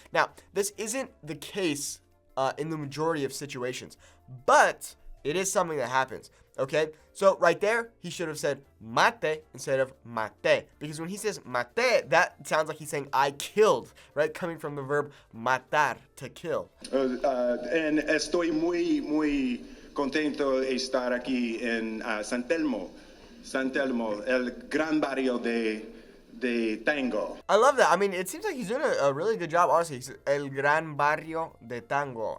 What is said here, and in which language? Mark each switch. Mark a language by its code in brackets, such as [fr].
[en] Now, this isn't the case in the majority of situations, but it is something that happens, okay? So right there, he should have said mate instead of mate. Because when he says mate, that sounds like he's saying I killed, right? Coming from the verb matar, to kill. [es] And estoy muy contento de estar aquí en San Telmo, el gran barrio de tango. [en] I love that. I mean, it seems like he's doing a really good job, honestly. He's [es] el gran barrio de tango.